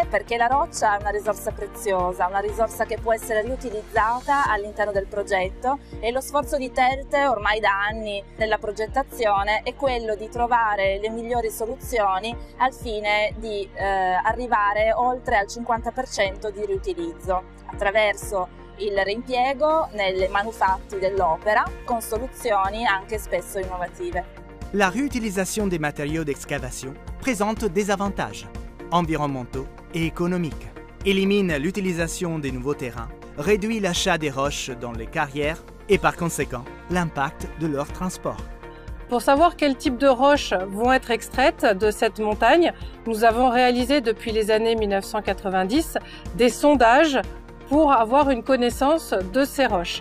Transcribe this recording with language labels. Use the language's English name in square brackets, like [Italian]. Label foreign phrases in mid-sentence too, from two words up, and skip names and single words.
[Italian] Perché la roccia è una risorsa preziosa, una risorsa che può essere riutilizzata all'interno del progetto e lo sforzo di Telte ormai da anni nella progettazione è quello di trovare le migliori soluzioni al fine di arrivare oltre al 50% di riutilizzo attraverso il reimpiego nei manufatti dell'opera con soluzioni anche spesso innovative. [French] La réutilisation des matériaux d'excavation présente des avantages environnementaux et économiques, élimine l'utilisation des nouveaux terrains, réduit l'achat des roches dans les carrières et par conséquent l'impact de leur transport. Pour savoir quel type de roches vont être extraites de cette montagne, nous avons réalisé depuis les années 1990 des sondages pour avoir une connaissance de ces roches.